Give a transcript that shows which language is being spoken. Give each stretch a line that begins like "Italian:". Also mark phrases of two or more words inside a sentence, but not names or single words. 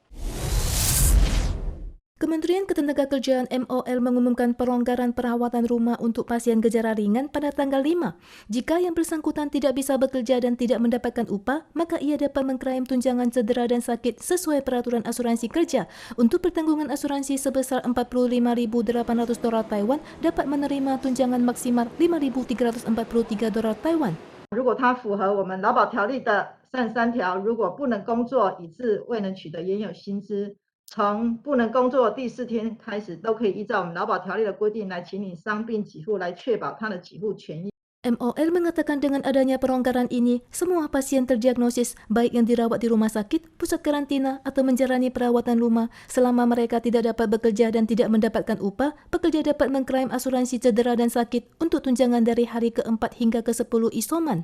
Indonesian: Kementerian Ketenagakerjaan MOL mengumumkan pelonggaran perawatan rumah untuk pasien gejala ringan pada tanggal 5. Jika yang bersangkutan tidak bisa bekerja dan tidak mendapatkan upah, maka ia dapat mengklaim tunjangan cedera dan sakit sesuai peraturan asuransi kerja. Untuk pertanggungan asuransi sebesar $45.800 Taiwan dapat menerima tunjangan maksimal $5.343 Taiwan.
Chinese: 如果他符合我们劳保条例的33条，如果不能工作以致未能取得原有薪资， 从不能工作第4天开始，都可以依照我们劳保条例的规定来请领伤病给付，来确保他的给付权益。
Indonesian: MOL mengatakan dengan adanya pelonggaran ini, semua pasien terdiagnosis baik yang dirawat di rumah sakit, pusat karantina, atau menjalani perawatan rumah selama mereka tidak dapat bekerja dan tidak mendapatkan upah, pekerja dapat mengklaim asuransi cedera dan sakit untuk tunjangan dari hari ke-4 hingga ke-10 isoman.